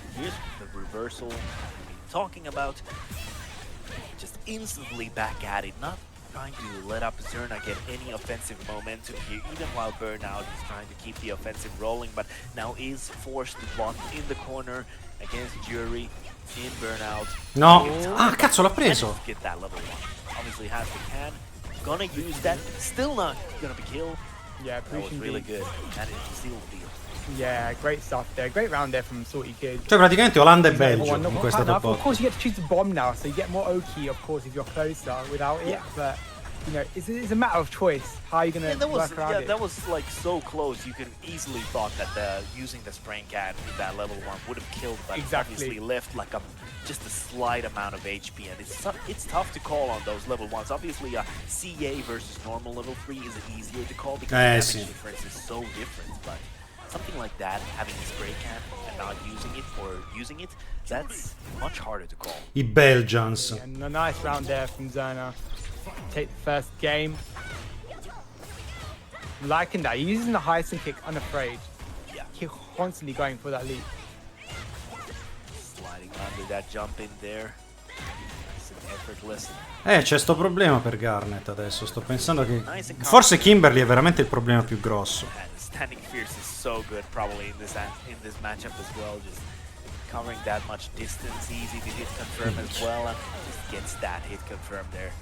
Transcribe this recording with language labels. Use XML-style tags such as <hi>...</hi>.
<en>Here's the reversal we've been talking about. Just instantly back at it, not trying to let up Zera get any offensive momentum here, even while Burnout is trying to keep the offensive rolling, but now is forced to block in the corner against Yuri in Burnout.</en> <it>No! Ah, cazzo, l'ha preso!</it> <en>Get that level 1. Obviously has the can. Gonna use that. Still not gonna be killed. Yeah, that was really good. That is still deal. Yeah, great stuff there. Great round there from Salty Kid.</en> <it>Cioè praticamente Olanda e Belgio in questa top 8.</it> <en>Of course you get to choose the bomb now, so you get more Oki, of course, if you're closer without it. But you know, it's a matter of choice. How are you gonna work around it? That was like so close. You could easily thought that using the sprain can with that level 1 would have killed, but obviously left like just a slight amount of HP, and it's tough to call on those level 1s. Obviously, CA versus normal level 3 is easier to call because the damage difference is so different. But something like that, having a spray can and not using it or using it, that's much harder to call. I Belgians. Yeah, a nice round there from Zera. Take the first game. I'm liking that. He's using the Heisen kick unafraid. Yeah. He's constantly going for that leap. Sliding under that jump in there. Nice and effortless.</en> <it>C'è sto problema per Garnet adesso. Sto pensando che forse Kimberly è veramente il problema più grosso.</it> <en>Standing fierce is so good probably in this matchup as well. Just covering that much distance, easy to hit confirm as well, and just gets that hit confirmed there.</en>